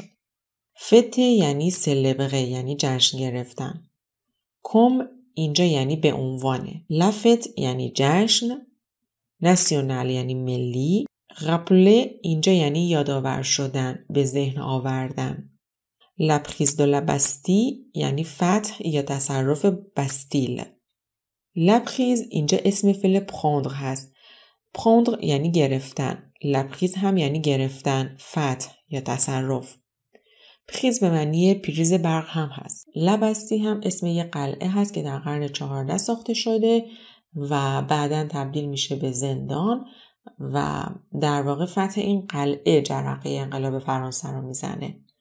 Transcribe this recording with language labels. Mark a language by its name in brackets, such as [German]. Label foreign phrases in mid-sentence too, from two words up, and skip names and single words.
[Persian] فته یعنی سلبره یعنی جشن گرفتن. کم اینجا یعنی به عنوانه. لفت یعنی جشن. ناسیونال یعنی ملی. رپله اینجا یعنی یادآور شدن، به ذهن آوردن. [French] La prise de la Bastille [Persian] یعنی فتح یا تصرف بستیل. [French] La prise [Persian] اینجا اسم فعل prendre هست prendre یعنی گرفتن. لپریز هم یعنی گرفتن، فتح یا تصرف. پریز به معنی پریز برق هم هست. لبستی هم اسم یه قلعه هست که در قرن 14 ساخته شده و بعداً تبدیل میشه به زندان و در واقع فتح این قلعه جرقه انقلاب فرانسه رو میزنه.